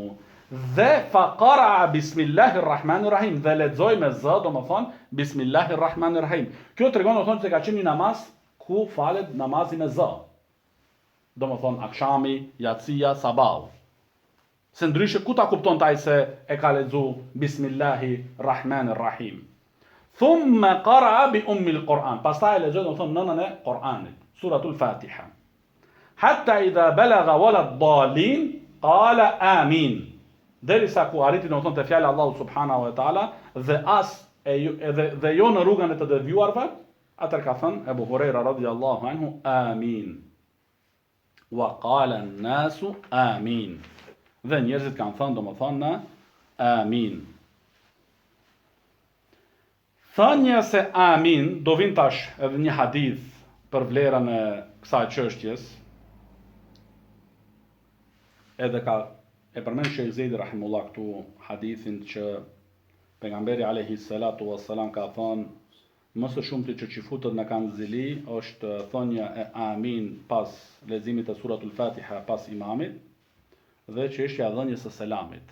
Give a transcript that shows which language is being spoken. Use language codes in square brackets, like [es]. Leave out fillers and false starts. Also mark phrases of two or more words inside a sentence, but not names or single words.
[sq] Dhe [ar] فقرأ بسم الله الرحمن الرحيم, [sq] dhe lexoj me z, do më thonë [ar] بسم الله الرحمن الرحيم. [sq] Kjo tregon do thonë se ka qenë një namaz ku falet namazi me z. Do më thonë akshami, yatsia, sabahu. Se ndryshe ku ta kupton taj se e ka lexu [ar] بسم الله الرحمن الرحيم. ثم قرأ بأم القرآن. [sq] Pastaj e lexoi do thonë nënën e Kur'anit, suratul Fatiha. [ar] حتى إذا بلغ ولا الضالين قال آمين. [sq] Derisa ku arriti domethënë te fjala [ar] الله سبحانه وتعالى [sq] dhe jo në rrugën e të devijuarve, atëherë ka thënë Ebu Hurajra [ar] رضي الله عنه [sq] amin. [ar] وقال الناس آمين. [sq] Dhe njerëzit kanë thënë domethënë amin. Thënia se amin do vin tash edhe një hadith për vlerën e kësaj çështjes. Edhe e përmend Sheikh Zejdi rahimullah këtu hadithin që pejgamberi [ar] عليه الصلاة والسلام [sq] ka thënë më së shumti që çifutet në kanzili është thonja e amin pas leximit të suratul Fatiha pas imamit dhe çështja e dhënies së selamit.